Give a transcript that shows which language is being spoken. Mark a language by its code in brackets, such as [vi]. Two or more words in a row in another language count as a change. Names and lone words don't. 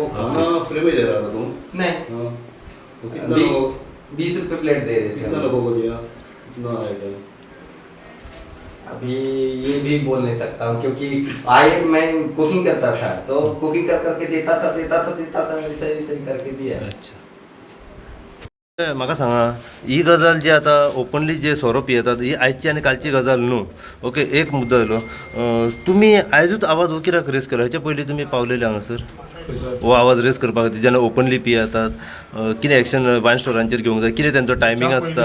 [hi] वो खाना फ्री में दे रहा था तुम? नहीं तो कितना 20 रुपये प्लेट दे रहे थे कितना हम। लोगों को दिया कितना आएगा? अभी ये भी बोल नहीं सकता हूँ क्योंकि आए मैं कुकिंग करता था तो कुकिंग कर करके देता था ऐसे करके दिया। [kok] अच्छा म्हाका सांगा ही गजाल जी आता ओपनली जे सोरो पियेतात ही आयची आनी कालची गजाल न्हू ओके एक मुद्दो आयलो तुमी आयजूच आवाज हो कित्याक रेस केलो हेच्या पयलीं तुमी पावलेले हांगासर हो आवाज रेस करपा खातीर जेन्ना ओपनली पियेतात कितें [en] action wine [kok] स्टोरांचेर घेवंक जाय कितें तेंचो टायमींग आसता